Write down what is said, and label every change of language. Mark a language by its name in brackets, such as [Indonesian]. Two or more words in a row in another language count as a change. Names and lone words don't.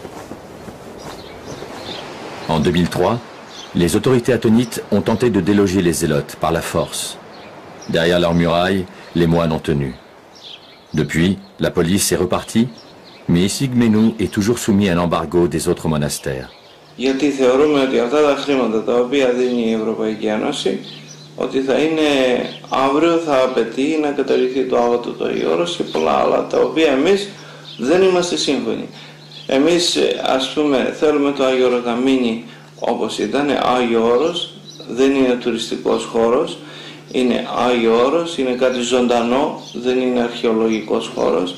[French] En 2003, les autorités athénites ont tenté de déloger les Zélotes par la force. Derrière leurs murailles, les moines ont tenu. Depuis, la police est repartie, mais Essigmenou est toujours soumis à l'embargo des autres monastères. [Greek] Γιατί θεωρούμε ότι αυτά τα χρήματα τα οποία δίνει η Ευρωπαϊκή Ένωση, ότι θα είναι αύριο θα απαιτεί να καταργηθεί το άγωτο το Αγιώρος και πολλά άλλα τα οποία εμείς δεν είμαστε σύμφωνοι. Εμείς ας πούμε θέλουμε το Άγιο Όρος να μείνει όπως ήταν, Άγιο Όρος, δεν είναι τουριστικός χώρος, είναι Άγιο Όρος, είναι κάτι ζωντανό, δεν είναι αρχαιολογικός χώρος.